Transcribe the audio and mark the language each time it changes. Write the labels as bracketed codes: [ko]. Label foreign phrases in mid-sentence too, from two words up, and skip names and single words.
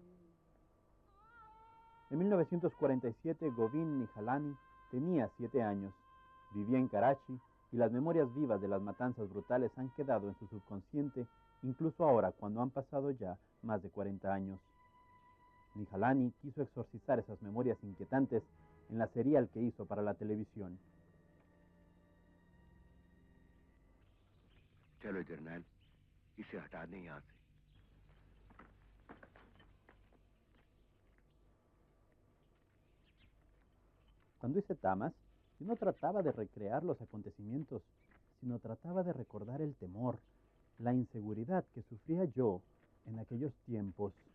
[es] En 1947, Govind Nihalani tenía 7 años, vivía en Karachi y las memorias vivas de las matanzas brutales han quedado en su subconsciente, incluso ahora cuando han pasado ya más de 40 años. Nihalani quiso exorcizar esas memorias inquietantes en la serial que hizo para la televisión. [hi] चलो जर्नैल, इसे हटा दें यहाँ से। [es] Cuando hice Tamas, yo no trataba de recrear los acontecimientos, sino trataba de recordar el temor, la inseguridad que sufría yo en aquellos tiempos.